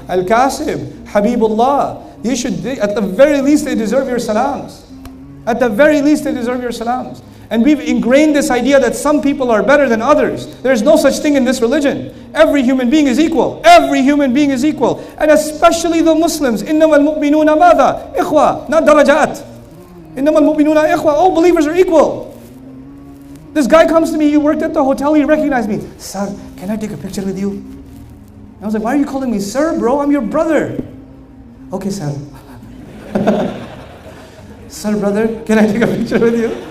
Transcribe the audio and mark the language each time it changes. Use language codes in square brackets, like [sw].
[en] Al-Kasib, Habibullah. You should, at the very least, they deserve your salams. At the very least, they deserve your salams. And we've ingrained this idea that some people are better than others. There's no such thing in this religion. Every human being is equal. Every human being is equal. And especially the Muslims. [ar] إِنَّمَا الْمُؤْمِنُونَ مَاذَا؟ إِخْوَةً, not darajat. إِنَّمَا الْمُؤْمِنُونَ إِخْوَةً. [en] All believers are equal. This guy comes to me, you worked at the hotel, he recognized me. Sir, can I take a picture with you? And I was like, why are you calling me sir, bro? I'm your brother. Okay, sir. Sir, brother, can I take a picture with you?